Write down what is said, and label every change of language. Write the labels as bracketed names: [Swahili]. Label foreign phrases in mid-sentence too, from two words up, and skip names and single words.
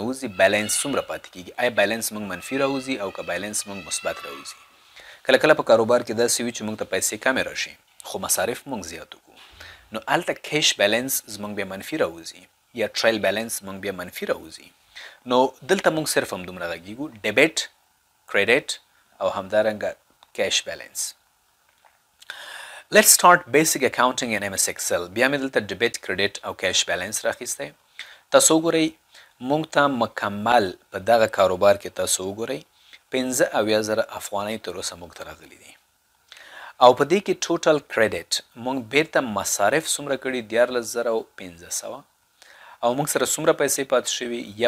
[Pashto] نه بیلنس څومره پاتې کیږي آیا بیلنس موږ منفي راوځي او که بیلنس موږ مثبت راوځي کله کله په کاروبار کې داسې وي چې موږ ته پیسې کمې راشي خو مصارف موږ زیات وکړو نو هلته [English] cash balance [Pashto] زموږ بیا منفي راوځي یا [English] trial balance [Pashto] موږ بیا منفي راوځي نو دلته موږ صرف همدومره غږیږو [English] debit credit [Pashto] او همدارنګه [English] cash balance Let's start basic accounting in MS Excel. [Pashto] بیا مې دلته [English] debit credit [Pashto] او [English] cash balance [Pashto] راخیستی تاسو وګورئ موږ ته مکمل په دغه کاروبار کې تاسو وګورئ 15,000 افغانۍ تر اوسه موږ ته راغلي دي او په دې کې [English] total credit [Pashto] موږ بیرته مصارف څومره کړي 14,500 او موږ سره څومره پیسې پاتې شوي